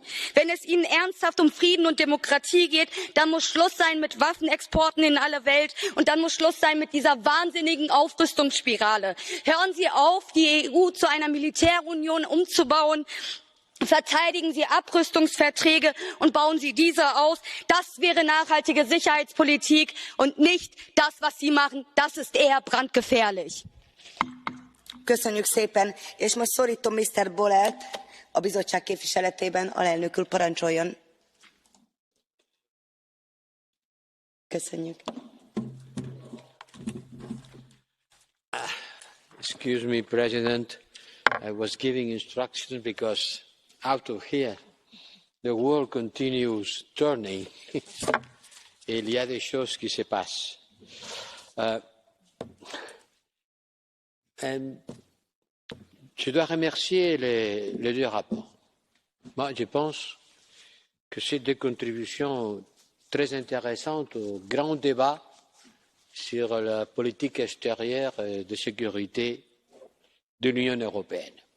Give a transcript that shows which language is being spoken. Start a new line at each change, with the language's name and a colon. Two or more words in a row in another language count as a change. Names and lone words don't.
German: Wenn es ihnen ernsthaft um Frieden und Demokratie geht, dann muss Schluss sein mit Waffenexporten in alle Welt und dann muss Schluss sein mit dieser wahnsinnigen Aufrüstungsspirale. Hören Sie auf, die EU zu einer Militärunion umzubauen. Verteidigen Sie Abrüstungsverträge und bauen Sie diese aus. Das wäre nachhaltige Sicherheitspolitik und nicht das, was Sie machen. Das ist eher brandgefährlich.
Hungarian: Köszönjük szépen, és most szortom Mr. Borrellt A bizottság képviseletében alelnök úr parancsoljon. Köszönjük.
English: Excuse me, President. I was giving instructions because out of here the world continues turning
French: et il y a des choses qui se passent. Je dois remercier les deux rapports. Moi, je pense que c'est des contributions très intéressantes au grand débat sur la politique extérieure et de sécurité de l'Union européenne.